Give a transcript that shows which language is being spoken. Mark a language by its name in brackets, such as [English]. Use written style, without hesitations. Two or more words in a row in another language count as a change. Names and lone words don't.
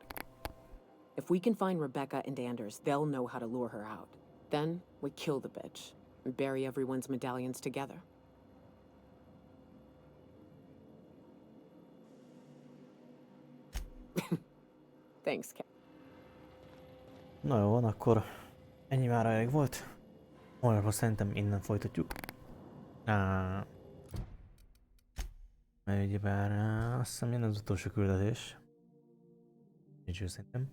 [English] If we can find Rebecca and Anders, they'll know how to lure her out. Then, we kill the bitch and bury everyone's medallions together. Thanks, Cap. [Hungarian] Na jó, van, akkor ennyi már elég volt. Holnapra szerintem innen folytatjuk. Mert ugyebár azt hiszem jön az utolsó küldetés. Nincs szerintem.